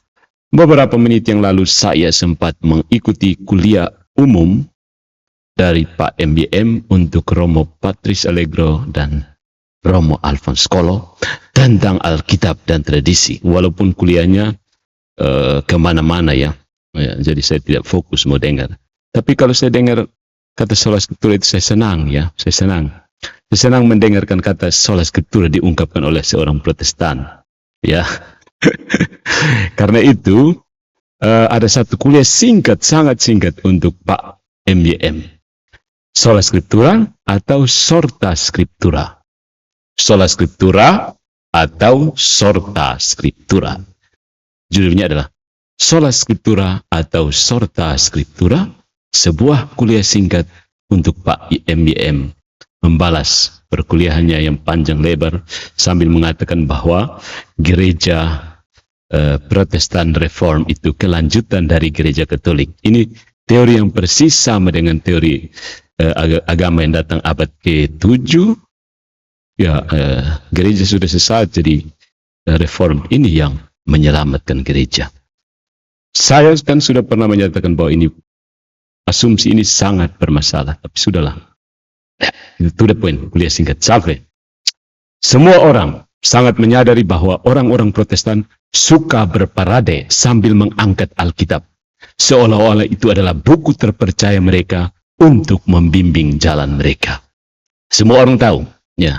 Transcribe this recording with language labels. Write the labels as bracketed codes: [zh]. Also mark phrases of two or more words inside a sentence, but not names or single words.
[id] Beberapa menit yang lalu saya sempat mengikuti kuliah umum dari Pak MBM untuk Romo Patris Allegro dan Romo Alphonse Kolo tentang Alkitab dan tradisi. Walaupun kuliahnya kemana-mana ya, jadi saya tidak fokus mau dengar. Tapi kalau saya dengar kata [la] sola scriptura [id] itu saya senang ya, saya senang mendengarkan kata [la] sola scriptura [id] diungkapkan oleh seorang Protestan, ya. Karena itu ada satu kuliah singkat, sangat singkat untuk Pak MBM. [la] Sola scriptura atau sorta scriptura. Sola scriptura atau sorta scriptura. [id] Judulnya adalah [la] Sola scriptura [id] atau [la] sorta scriptura. [id] Sebuah kuliah singkat untuk Pak MBM membalas perkuliahannya yang panjang lebar sambil mengatakan bahwa gereja Protestan Reform itu kelanjutan dari gereja Katolik. Ini teori yang persis sama dengan teori agama yang datang abad ke-7. Ya, gereja sudah sesat, jadi Reform ini yang menyelamatkan gereja. Saya kan sudah pernah menyatakan bahwa ini asumsi ini sangat bermasalah, tapi sudahlah. [en] To the point, [id] kuliah singkat. Sampai semua orang sangat menyadari bahwa orang-orang Protestan suka berparade sambil mengangkat Alkitab, seolah-olah itu adalah buku terpercaya mereka untuk membimbing jalan mereka. Semua orang tahu, ya.